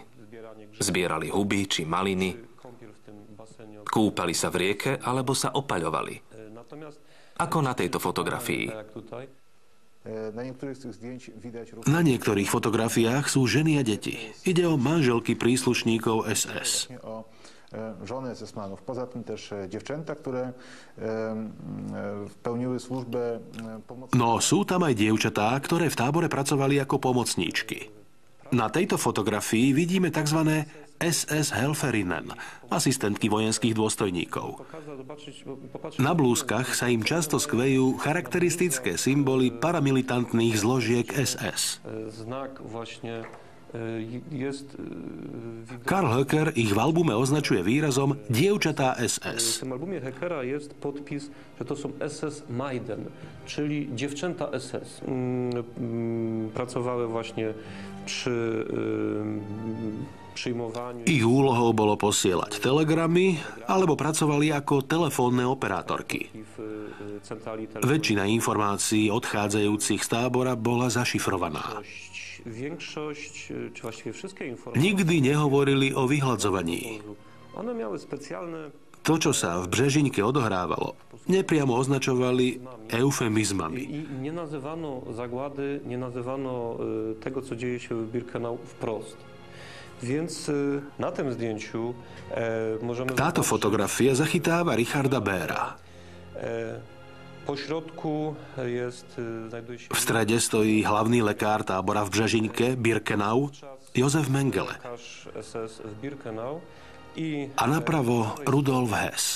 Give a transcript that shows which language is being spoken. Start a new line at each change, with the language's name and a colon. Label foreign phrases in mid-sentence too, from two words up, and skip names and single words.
Slovak: Zbierali huby či maliny, kúpali sa v rieke alebo sa opaľovali. Ako na tejto fotografii. Na niektorých fotografiách sú ženy a deti. Ide o manželky príslušníkov SS.
Polish: Żony SS-manów. Poza tym też dziewczęta, które pełniły służbę pomocną.
Slovak: No sú tam aj dievčatá, ktoré v tábore pracovali ako pomocníčky. Na tejto fotografii vidíme tzv. SS Helferinnen, asistentky vojenských dôstojníkov. Na blúzkach sa im často skvejú charakteristické symboly paramilitantných zložiek SS. Karl Höcker ich v albume označuje výrazom dievčatá SS.
Polish: W tym albumie Höckera jest podpis, że to są SS Maiden, czyli dziewczęta SS. Pracowały właśnie przy przyjmowaniu.
Slovak: Ich úlohou bolo posielať telegramy alebo pracovali ako telefónne operátorky. Väčšina informácií odchádzajúcich z tábora bola zašifrovaná. Nikdy nehovorili o vyhľadzovaní. To, čo sa v Břežinke odohrávalo, nepriamo označovali eufemizmami.
Polish: Nenazywano zagłady, nenazywano tego, co dzieje się w Birkenau wprost. Więc na tym zdjęciu możemy...
Slovak: Táto fotografia zachytáva Richarda Bera. V strede stojí hlavný lekár tábora v Břežinke, Birkenau, Josef Mengele. A napravo Rudolf Hess.